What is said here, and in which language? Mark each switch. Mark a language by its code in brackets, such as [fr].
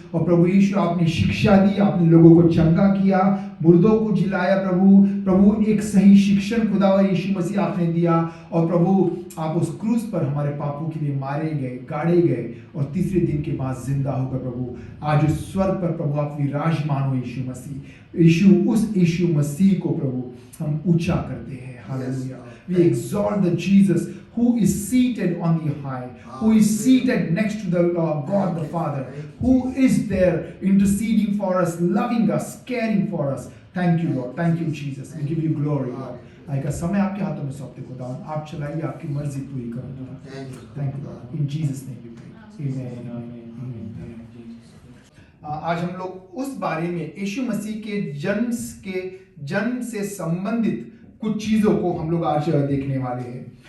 [hi] और प्रभु यीशु, आपने शिक्षा दी, आपने लोगों को चंगा किया, मुर्दों को जिलाया प्रभु एक सही शिक्षण खुदावा यीशु मसीह आपने दिया। और प्रभु आप उस क्रूस पर हमारे पापों के लिए मारे गए, गाड़े गए और तीसरे दिन के बाद जिंदा होकर प्रभु आज उस स्वर्ग पर प्रभु आप विराजमान हो यीशु मसीह। उस यीशु मसीह को प्रभु हम ऊंचा करते हैं। Hallelujah. [en] We exalt the Jesus who is seated on the high, who is seated next to the God the Father, who is there interceding for us, loving us, caring for us. Thank you Lord, thank you Jesus, we give you glory Lord। [hi] आज का समय आपके हाथों में सौंपते खुदा, आप चलाइए, आपकी मर्जी पूरी करो। [en] Thank you Lord, in Jesus name we pray, amen। [hi] आज हम लोग उस बारे में यीशु मसीह के जन्म से संबंधित कुछ चीजों को हम लोग आज देखने वाले हैं।